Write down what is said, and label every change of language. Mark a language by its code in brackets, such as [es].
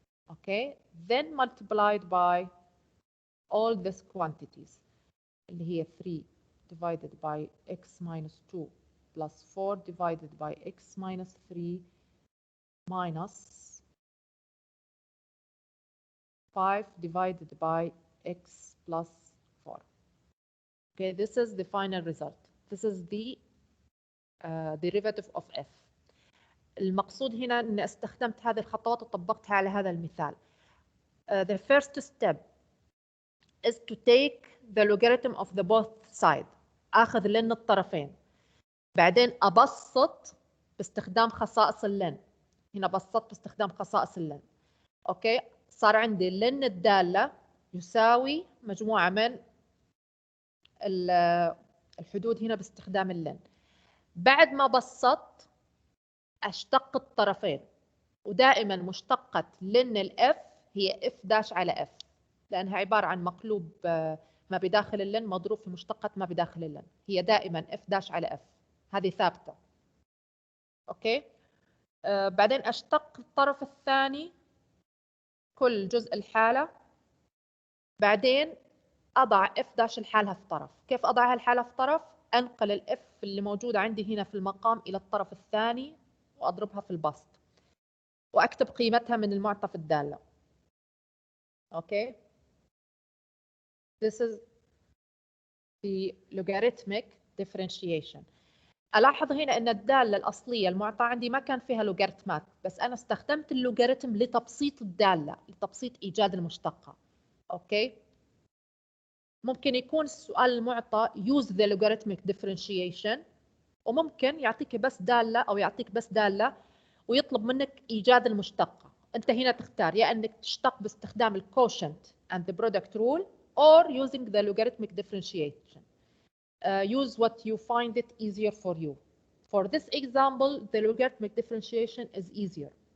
[en] Okay, then multiplied by all these quantities [ar] اللي هي [en] 3 divided by x minus 2 plus 4 divided by x minus 3 minus 5 divided by x plus 4. Okay, this is the final result. This is the derivative of f. [ar] المقصود هنا أن استخدمت هذه الخطوات وطبقتها على هذا المثال. [en] The first step is to take the logarithm of the both side. [ar] آخذ لن الطرفين. بعدين أبسط باستخدام خصائص اللن. هنا بسطت باستخدام خصائص اللن. أوكي، صار عندي لن الدالة يساوي مجموعة من الحدود هنا باستخدام اللن. بعد ما بسطت أشتق الطرفين، ودائما مشتقة لن الإف هي إف داش على إف، لأنها عبارة عن مقلوب ما بداخل اللن مضروب في مشتقة ما بداخل اللن، هي دائما إف داش على إف، هذه ثابتة. أوكي، بعدين أشتق الطرف الثاني كل جزء الحالة، بعدين أضع إف داش الحالة في طرف. كيف أضعها الحالة في طرف؟ أنقل الإف اللي موجودة عندي هنا في المقام إلى الطرف الثاني وأضربها في البسط وأكتب قيمتها من المعطى في الدالة. [en] Okay, this is the logarithmic differentiation. [ar] ألاحظ هنا أن الدالة الأصلية المعطى عندي ما كان فيها لوغاريتمات، بس أنا استخدمت اللوغاريتم لتبسيط الدالة، لتبسيط إيجاد المشتقة. أوكي، ممكن يكون السؤال المعطى [en] use the logarithmic differentiation، [ar] وممكن يعطيك بس دالة أو يعطيك بس دالة ويطلب منك إيجاد المشتقة. أنت هنا تختار يا أنك تشتق باستخدام ال [en] quotient and the product rule or using the logarithmic differentiation. Use what you find it easier for you. For this example, the logarithmic differentiation is easier.